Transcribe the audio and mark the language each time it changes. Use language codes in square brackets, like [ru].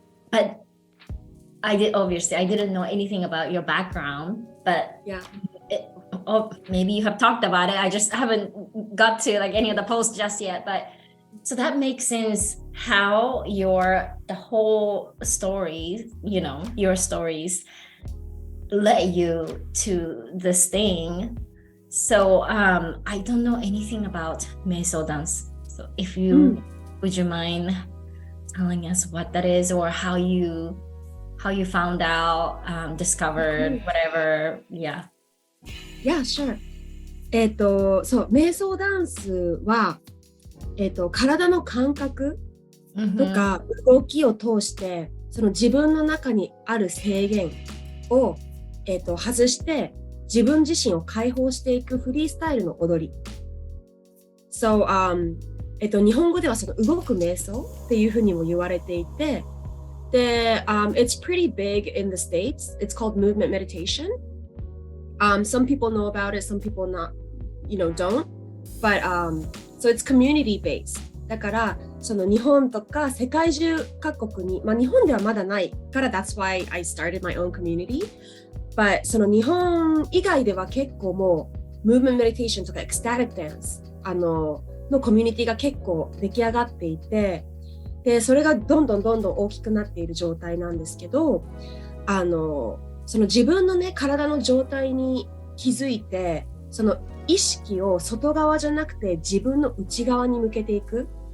[en] But I didn't know anything about your background, but maybe you have talked about it. I just haven't got to like any of the posts just yet, but so that makes sense how the whole story, your stories led you to this thing. So I don't know anything about瞑想dance. So if you would you mind telling us what that is or how how you found out, discovered, whatever. Yeah. Yeah, sure. [ja] そう、瞑想ダンスは、体の感覚とか動きを通して、その自分の中にある制限を、外して自分自身を解放していくフリースタイルの踊り。 So, 日本語ではその動く瞑想っていうふうにも言われていて、で、 [en] it's pretty big in the States. It's called movement meditation. Some people know about it, some people don't. But, so it's community based. [ja] だから、その日本とか世界中各国に、日本ではまだないから、 [en] that's why I started my own community. [ja] But その日本以外では結構もう、movement meditation とか ecstatic dance のコミュニティが結構出来上がっていて、で、それがどんどん大きくなっている状態なんですけど、その自分のね、体の状態に気づいて、その意識を外側じゃなくて自分の内側に向けていく。